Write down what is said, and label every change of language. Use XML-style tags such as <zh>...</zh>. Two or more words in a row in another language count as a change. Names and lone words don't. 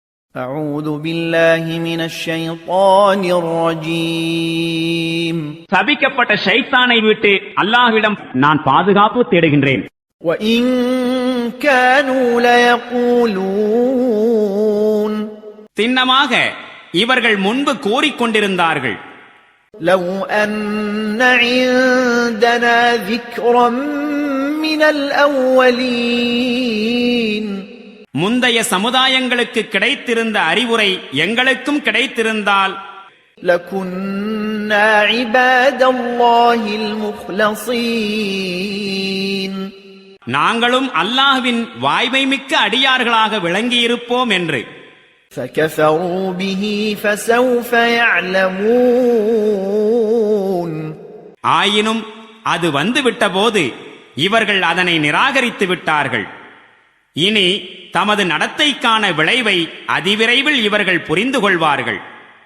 <ar>أعوذ بالله من الشيطان الرجيم</ar> <ta>சபிக்கப்பட்ட ஷைத்தானை விட்டு அல்லாஹ்விடம் நான் பாதுகாப்பு தேடுகின்றேன்.</ta> <ar>وإن كانوا ليقولون</ar> <ta>சின்னமாக இவர்கள் முன்பு கூறிக்கொண்டிருந்தார்கள்,</ta> <ar>لو أن عندنا ذكرا من الأولين</ar> <ta>முந்தைய சமுதாயங்களுக்கு கிடைத்திருந்த அறிவுரை எங்களுக்கும் கிடைத்திருந்தால்</ta> <ar>لكنا عباد الله المخلصين</ar> <ta>நாங்களும் அல்லாஹ்வின் வாய்மை மிக்க அடியார்களாக விளங்கியிருப்போம் என்று.</ta> <ar>فكفروا به فسوف يعلمون</ar> <ta>ஆயினும் அது வந்துவிட்ட போது இவர்கள் அதனை நிராகரித்து விட்டார்கள். இனி தமது நடத்தைக்கான விளைவை அதிவிரைவில் இவர்கள் புரிந்து கொள்வார்கள்.</ta>